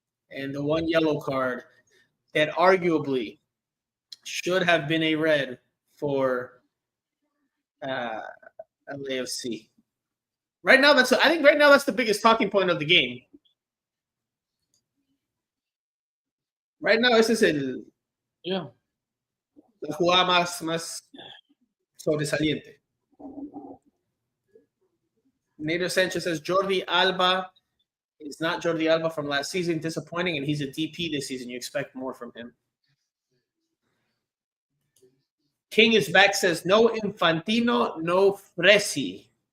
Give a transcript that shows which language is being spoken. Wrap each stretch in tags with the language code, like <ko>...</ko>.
<en>And the 1 yellow card that arguably should have been a red for LAFC. I think right now that's the biggest talking point of the game. Right now,</en> <es>ese es la jugada más sobresaliente.</es> <en>Nader Sanchez says Jordi Alba is not Jordi Alba from last season. Disappointing, and he's a DP this season. You expect more from him. King is back, says no Infantino, no Fresi.</en>